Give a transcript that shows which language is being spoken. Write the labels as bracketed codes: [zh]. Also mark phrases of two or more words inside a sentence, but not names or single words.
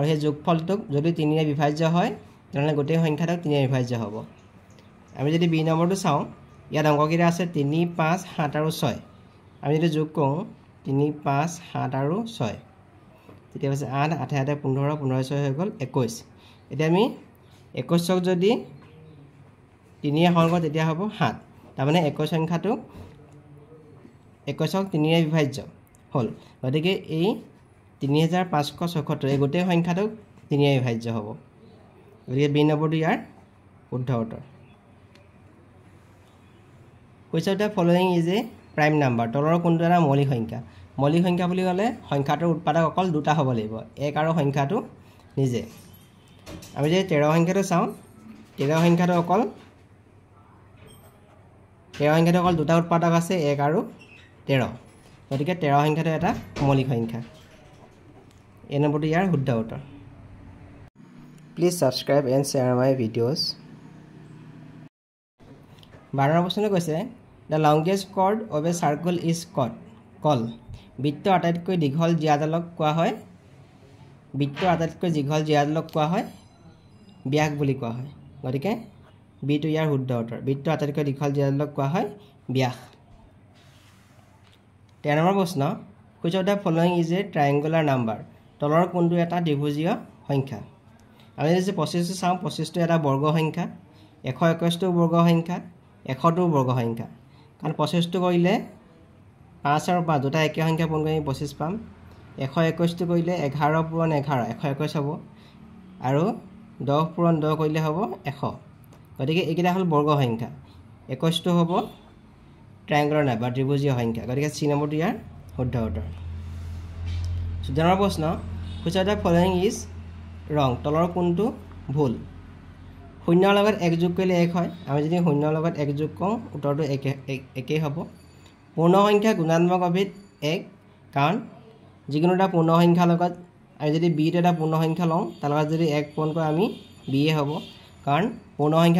[as] সেই যোগফলটোক যদি 3 এ বিভাজ্য হয় তেনে গোটেই সংখ্যাটো 3 এ বিভাজ্য হ'ব আমি যদি বি নম্বৰটো চাওঁ ইয়াত অংককিটা আছে 3 5 7 আৰু 6 আমি যদি যোগ কৰোঁ 3 5 7 আৰু 6 তেতিয়া হৈছে 8 8 8 15 15 6 হৈ গ'ল 21 এতিয়া আমি 21ক যদি 3 এ হৰণ কৰোঁ তেতিয়া হ'ব 7 তাৰমানে 21 সংখ্যাটো 21ক 3 এ বিভাজ্য হ'ল গতিকে এই 3576 এই গোটেই সংখ্যাটো 3 এ বিভাজ্য হ'ব গতিকে বি নম্বৰটো ইয়াৰ শুদ্ধ উত্তৰ [en] Which of the following is a prime number? [as] তলৰ কোনটো এটা মৌলিক সংখ্যা বুলি ক'লে সংখ্যাটোৰ উৎপাদক অকল দুটা হ'ব লাগিব এক আৰু সংখ্যাটো নিজে আমি যদি 13 সংখ্যাটো চাওঁ 13 সংখ্যাটো অকল দুটা উৎপাদক আছে এক আৰু 13 গতিকে 13 সংখ্যাটো এটা মৌলিক সংখ্যা এই নম্বৰটো ইয়াৰ শুদ্ধ উত্তৰ [en] Please subscribe and share my videos [as] 12 প্ৰশ্নটো কৈছে [en] The longest chord of a circle is called [as] বৃত্তৰ আটাইতকৈ দীঘল জিয়াডালক কোৱা হয় ব্যাস বুলি কোৱা হয় গতিকে বিটো ইয়াৰ শুদ্ধ উত্তৰ বৃত্তৰ আটাইতকৈ দীঘল জিয়াডালক কোৱা হয় ব্যাস 13 নম্বৰ প্ৰশ্ন [en] Which of the following is a triangular number [as] তলৰ কোনটো এটা ত্ৰিভুজীয় সংখ্যা আমি যদি 25 চাওঁ 25 টো এটা বৰ্গ সংখ্যা 121 টো বৰ্গ সংখ্যা 100 টো বৰ্গ সংখ্যা কাৰণ 25 টো কৰিলে 5 আৰু 5 দুটা একে সংখ্যা পূৰণ কৰি 25 পাম 121 টো কৰিলে 11 পূৰণ 11 121 হ'ব আৰু 10 পূৰণ 10 কৰিলে হ'ব 100 গতিকে এইকেইটা হ'ল বৰ্গ সংখ্যা 21 টো হ'ব [en] triangular number [as] ত্ৰিভুজীয় সংখ্যা গতিকে সি নম্বৰটো ইয়াৰ শুদ্ধ উত্তৰ 14 নম্বৰ প্ৰশ্ন [en] Which of the following is wrong [as] তলৰ কোনটো ভুল শূন্যৰ লগত 1 যোগ কৰিলে 1 হয় আমি যদি শূন্যৰ লগত 1 যোগ কৰোঁ উত্তৰটো একেই হ'ব পূৰ্ণ সংখ্যা গুণাত্মক অভিধ 1 কাৰণ যিকোনোটা পূৰ্ণ সংখ্যাৰ লগত আমি যদি b টো এটা পূৰ্ণ সংখ্যা লওঁ তাৰ লগত যদি 1 পূৰণ কৰোঁ আমি b এ হ'ব কাৰণ পূৰ্ণ সংখ্যা